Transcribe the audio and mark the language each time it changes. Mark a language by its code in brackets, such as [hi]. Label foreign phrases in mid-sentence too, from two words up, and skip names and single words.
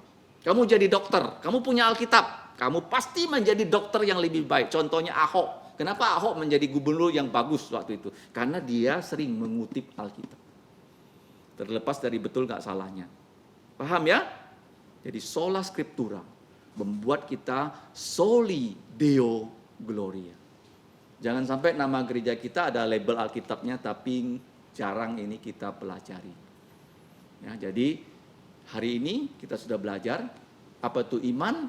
[id] Kamu jadi dokter, kamu punya Alkitab, kamu pasti menjadi dokter yang lebih baik. Contohnya Ahok, Kenapa Ahok menjadi gubernur yang bagus waktu itu? Karena dia sering mengutip Alkitab. Terlepas dari betul nggak salahnya. Paham ya? Jadi [la] sola scriptura [id] membuat kita [la] soli Deo Gloria. [id] Jangan sampai nama gereja kita ada label Alkitabnya tapi jarang ini kita pelajari. Ya, jadi hari ini kita sudah belajar apa itu iman.